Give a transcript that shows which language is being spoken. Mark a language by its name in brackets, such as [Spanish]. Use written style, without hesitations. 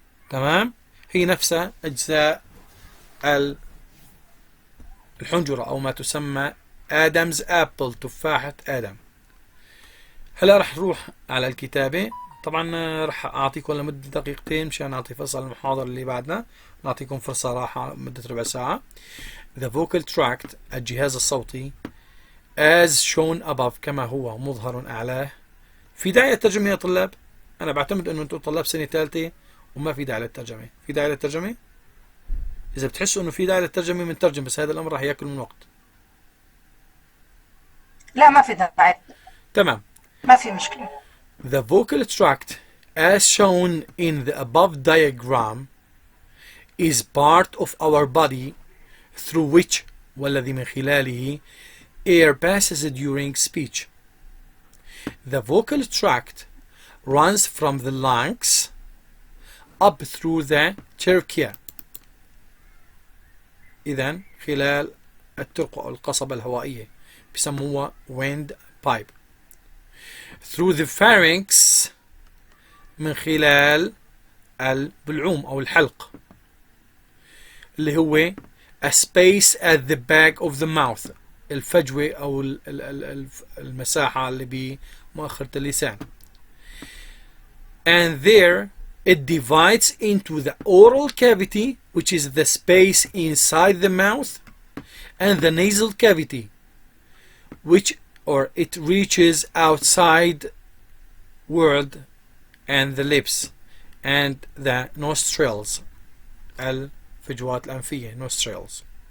[Arabic] تمام؟ هي نفسها أجزاء الحنجرة أو ما تسمى آدمز أبل، تفاحة آدم. هلا رح نروح على الكتابة. طبعا رح أعطيكم لمدة دقيقتين مشان نعطي فصل المحاضرة اللي بعدنا، نعطيكم فرصة راحة مدة ربع ساعة. [English] The vocal tract [Arabic] الجهاز الصوتي [English] as shown above [Arabic] كما هو مظهر أعلاه. في داعي للترجمة يا طلاب؟ أنا بعتمد أنه أنتم طلاب سنة ثالثة وما في داعي للترجمة. في داعي للترجمة؟ إذا بتحسوا أنه في داعي للترجمة بنترجم، بس هذا الأمر راح يأكل من وقت. لا ما في داعي. تمام. ما في مشكلة. [English] The vocal tract as shown in the above diagram is part of our body through which [Arabic] والذي من خلاله [English] air passes during speech. The vocal tract runs from the lungs up through the trachea. [Arabic] إذن خلال الترقوة أو القصبة الهوائية بسموها wind pipe. [English] Through the pharynx [Arabic] من خلال البلعوم أو الحلق اللي هو [English] a space at the back of the mouth، [Arabic] الفجوة أو المساحة اللي بمؤخرة اللسان. [English] And there it divides into the oral cavity, which is the space inside the mouth, and the nasal cavity, which it reaches outside word and the lips and the nostrils [Arabic] الفجوات الأنفية [English] nostrils.